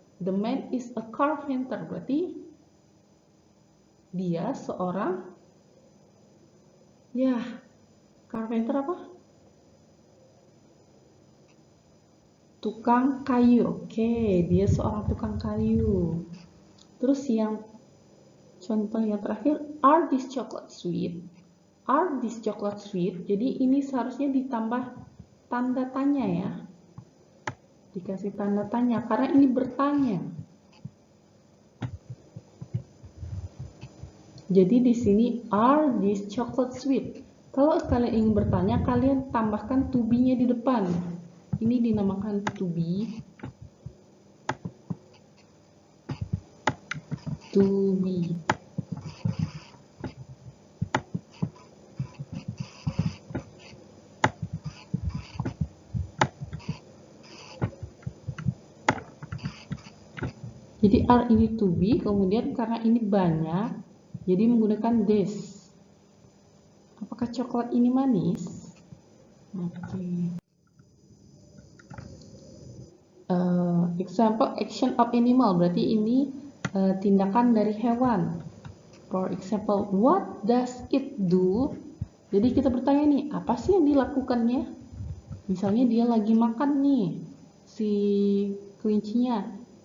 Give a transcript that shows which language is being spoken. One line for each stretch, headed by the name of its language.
English: The man is a carpenter,
Indonesian: berarti dia seorang ya, carpenter apa? Tukang kayu. Oke, dia seorang tukang kayu. Terus yang contoh yang terakhir,
English: are these chocolate sweet? Are these chocolate sweet?
Indonesian: Jadi ini seharusnya ditambah tanda tanya ya. Dikasih tanda tanya karena ini bertanya. Jadi di sini
English: are these chocolate sweet?
Indonesian: Kalau kalian ingin bertanya, kalian tambahkan to be-nya di depan. Ini dinamakan to be.
English: To be.
Indonesian: Jadi are ini to be, kemudian karena ini banyak, jadi menggunakan this. Apakah coklat ini manis? Oke.
English: Example, action of animal,
Indonesian: berarti ini tindakan dari hewan.
English: For example, what does it do?
Indonesian: Jadi kita bertanya nih, apa sih yang dilakukannya? Misalnya dia lagi makan nih, si kelincinya.